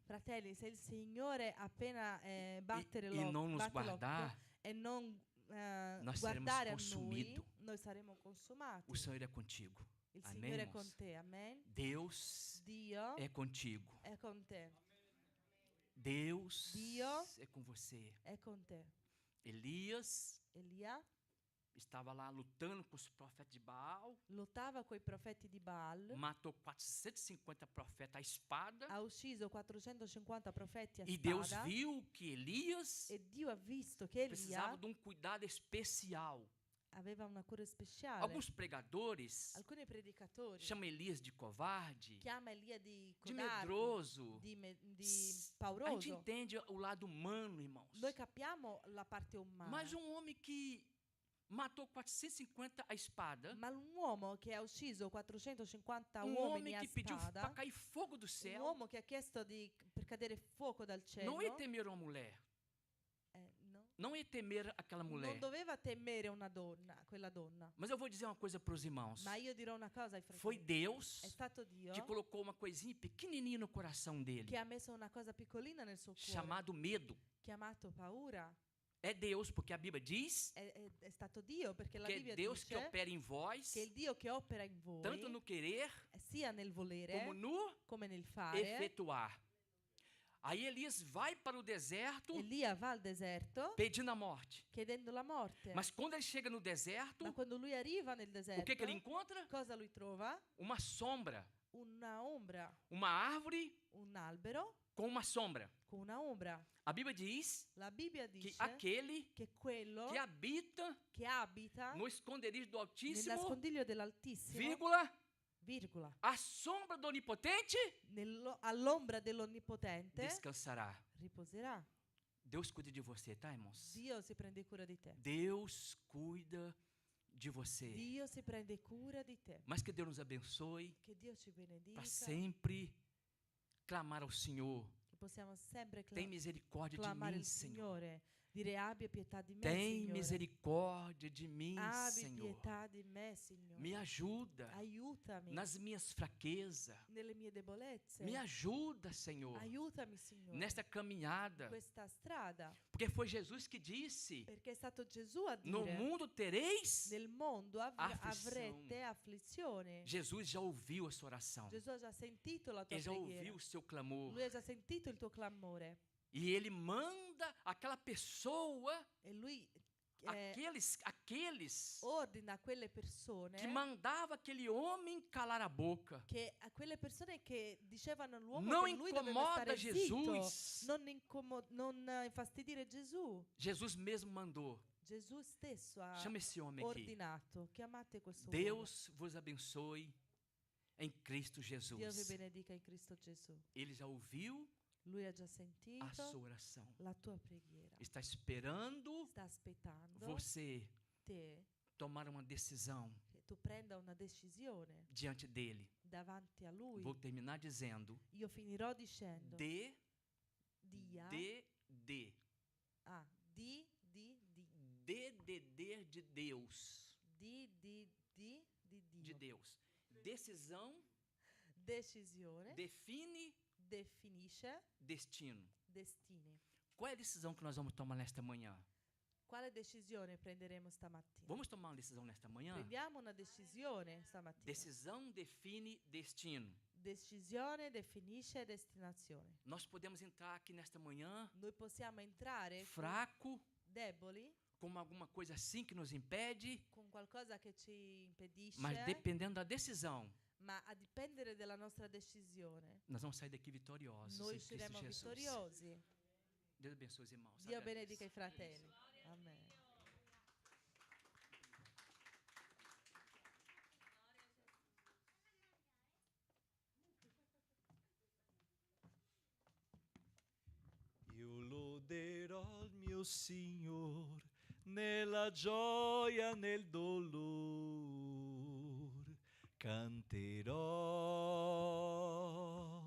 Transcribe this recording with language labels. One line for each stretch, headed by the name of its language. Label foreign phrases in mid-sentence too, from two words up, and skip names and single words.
Italian: Fratelli, se il Signore appena battere
Portuguese: e não nos
Italian: batte l'occhio
Portuguese: guardar,
Italian: e non
Portuguese: nós seremos
Italian: guardare a
Portuguese: consumidos.
Italian: noi saremo consumati.
Portuguese: O Senhor é contigo.
Italian: Il
Portuguese: Amém,
Italian: Signore è
Portuguese: irmãos?
Italian: con te, amen.
Portuguese: Deus
Italian: Dio
Portuguese: é contigo.
Italian: è con te,
Portuguese: Deus
Italian: Dio
Portuguese: é com você.
Italian: è con te.
Portuguese: Elias
Italian: Elia
Portuguese: estava lá lutando com os profetas de Baal,
Italian: lottava coi profeti di Baal,
Portuguese: matou 450 profetas à espada,
Italian: ha ucciso 450 profeti a
Portuguese: e Deus
Italian: spada
Portuguese: viu que Elias
Italian: e Dio ha visto che
Portuguese: precisava
Italian: Elia
Portuguese: de um cuidado especial.
Italian: aveva una cura speciale.
Portuguese: Alguns pregadores
Italian: Alcuni predicatori
Portuguese: chamam Elias de covarde,
Italian: chiama Elia di
Portuguese: de
Italian: codardo,
Portuguese: medroso.
Italian: di
Portuguese: A gente
Italian: pauroso.
Portuguese: entende o lado humano, irmãos.
Italian: Noi capiamo la parte umana.
Portuguese: Mas homem que matou 450 à espada,
Italian: Ma un uomo che ha ucciso 450
Portuguese: um
Italian: uomini
Portuguese: homem
Italian: a
Portuguese: que pediu para
Italian: spada,
Portuguese: cair fogo do
Italian: un
Portuguese: céu,
Italian: uomo che ha chiesto per cadere fuoco dal cielo,
Portuguese: não ia temer uma mulher.
Italian: no?
Portuguese: não ia temer aquela mulher.
Italian: non doveva temere una donna, quella donna.
Portuguese: Mas eu vou dizer uma coisa para os irmãos.
Italian: Ma io dirò una cosa ai
Portuguese: Foi
Italian: fratelli.
Portuguese: Deus
Italian: È stato Dio
Portuguese: que colocou uma coisinha pequenininha no coração dele,
Italian: che ha messo una cosa piccolina nel suo cuore,
Portuguese: chamado medo.
Italian: chiamato paura.
Portuguese: É Deus, porque a Bíblia diz
Italian: È stato Dio, perché la
Portuguese: que é
Italian: Bibbia
Portuguese: Deus que
Italian: dice
Portuguese: opera em vós,
Italian: che il Dio che opera in voi,
Portuguese: tanto no querer
Italian: sia nel volere
Portuguese: como no
Italian: come nel fare.
Portuguese: efetuar. Aí Elias vai para o deserto
Italian: Elia va al deserto
Portuguese: pedindo a morte.
Italian: chiedendo la morte.
Portuguese: Mas quando ele chega no deserto,
Italian: Ma quando lui arriva nel
Portuguese: o
Italian: deserto,
Portuguese: que ele encontra?
Italian: cosa lui trova?
Portuguese: Uma sombra,
Italian: Una ombra,
Portuguese: uma árvore
Italian: un albero
Portuguese: com uma sombra.
Italian: con una ombra.
Portuguese: A Bíblia diz
Italian: La Bibbia
Portuguese: que
Italian: dice
Portuguese: aquele
Italian: che quello
Portuguese: que habita
Italian: che abita
Portuguese: no esconderijo do
Italian: nel
Portuguese: Altíssimo,
Italian: nascondiglio dell'Altissimo,
Portuguese: vírgula, a sombra do Onipotente
Italian: all'ombra dell'Onnipotente
Portuguese: descansará.
Italian: riposerà.
Portuguese: Deus cuida de você, tá, irmãos?
Italian: Dio si prende cura di te.
Portuguese: Deus cuida de você.
Italian: Dio si prende cura di te.
Portuguese: Mas que Deus nos abençoe
Italian: Che Dio ci benedica.
Portuguese: para sempre clamar ao Senhor.
Italian: Che possiamo sempre
Portuguese: Tem misericórdia de
Italian: clamare
Portuguese: mim,
Italian: il
Portuguese: Senhor.
Italian: Signore. Dire abbia pietà di me,
Portuguese: Tem
Italian: Signore.
Portuguese: misericórdia de mim,
Italian: Abbi
Portuguese: Senhor.
Italian: pietà di me, Signore.
Portuguese: Me ajuda
Italian: Aiutami
Portuguese: nas minhas fraquezas.
Italian: nelle mie debolezze.
Portuguese: Me ajuda, Senhor,
Italian: Aiutami, Signore,
Portuguese: nesta caminhada.
Italian: questa strada.
Portuguese: Porque foi Jesus que disse:
Italian: Perché è stato Gesù a
Portuguese: no
Italian: dire
Portuguese: mundo tereis.
Italian: nel mondo afflizione. avrete afflizione.
Portuguese: Jesus já ouviu a sua oração.
Italian: Gesù ha già sentito la tua
Portuguese: Ele já
Italian: preghiera.
Portuguese: ouviu o seu clamor.
Italian: Lui ha già sentito il tuo clamore.
Portuguese: E ele manda aquela pessoa,
Italian: E lui
Portuguese: aqueles
Italian: ordina a quelle persone
Portuguese: que mandava aquele homem calar a boca.
Italian: che a quelle persone che dicevano all'uomo
Portuguese: Não
Italian: che lui doveva
Portuguese: incomoda
Italian: stare zitto,
Portuguese: Jesus.
Italian: non infastidire Gesù.
Portuguese: Jesus mesmo mandou.
Italian: Gesù stesso ha
Portuguese: Chama esse homem aqui.
Italian: ordinato, chiamate questo uomo.
Portuguese: Deus vos abençoe em Cristo
Italian: Dio vi
Portuguese: Jesus.
Italian: benedica in Cristo Gesù.
Portuguese: Ele já ouviu
Italian: Lui ha già
Portuguese: a
Italian: sentito
Portuguese: sua oração.
Italian: la tua preghiera.
Portuguese: Está esperando
Italian: Sta aspettando
Portuguese: você
Italian: te
Portuguese: tomar uma decisão
Italian: che tu prenda una decisione
Portuguese: diante dele.
Italian: davanti a lui.
Portuguese: Vou terminar dizendo:
Italian: Io finirò dicendo
Portuguese: D,
Italian: dia
Portuguese: D, D.
Italian: di
Portuguese: DDD de Deus.
Italian: di
Portuguese: De
Italian: Dio.
Portuguese: Deus. Decisão
Italian: Decisione
Portuguese: define
Italian: definisce
Portuguese: destino.
Italian: destini.
Portuguese: Qual é a decisão que nós vamos tomar nesta manhã?
Italian: Quale decisione prenderemo stamattina?
Portuguese: Vamos tomar uma decisão nesta manhã?
Italian: Prendiamo una decisione stamattina.
Portuguese: Decisão define destino.
Italian: Decisione definisce destinazione.
Portuguese: Nós podemos entrar aqui nesta manhã
Italian: Noi possiamo entrare
Portuguese: fraco,
Italian: deboli,
Portuguese: como alguma coisa assim que nos impede,
Italian: con qualcosa che ci impedisce,
Portuguese: mas dependendo da decisão,
Italian: ma a dipendere dalla nostra decisione,
Portuguese: nós vamos sair daqui vitoriosos
Italian: noi
Portuguese: em Cristo
Italian: usciremo
Portuguese: Jesus.
Italian: vittoriosi.
Portuguese: Deus abençoe os irmãos.
Italian: Dio
Portuguese: Agradeço.
Italian: benedica i fratelli. Amen. Io loderò il mio Signor nella gioia, nel dolore, canterò.